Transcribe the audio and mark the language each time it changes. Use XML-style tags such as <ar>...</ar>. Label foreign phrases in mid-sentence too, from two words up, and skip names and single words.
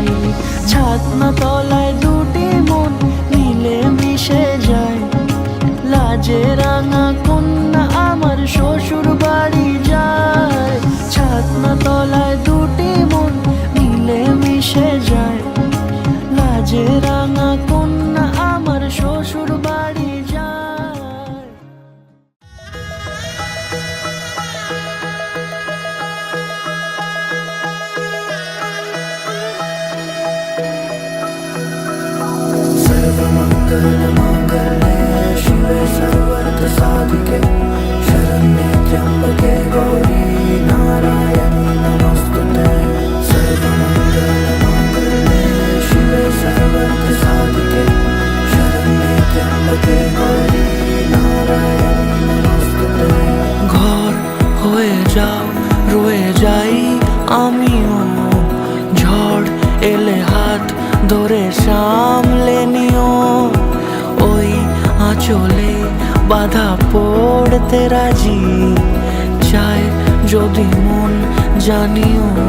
<bn>ছাতনা তলায় দুটি মন মিলে মিশে যায়, লাজে রাঙা কন্যা আমার শ্বশুর বাড়ি যায়। ছাতনা তলায় দুটি মন মিলে মিশে যায়, লাজে রাঙা কন্যা আমার শ্বশুর বাড়ি যায়।</bn> <sa>सर्वमङ्गलमाङ्गल्ये शिवे सर्वार्थसाधिके शरण्ये त्र्यम्बके गौरी नारायणी नमोस्तुते। सर्वमङ्गलमाङ्गल्ये शिवे सर्वार्थसाधिके शरण्ये त्र्यम्बके गौरी नारायणी नमोस्तुते।</sa> <bn>ঘর হয়ে যাও রয়ে যাই আমিও, ঝড় এলে হাত ধরে সামলে নিও। ওই আঁচলে বাধা পড়তে রাজি, চাই যদি মন জানিও।</bn>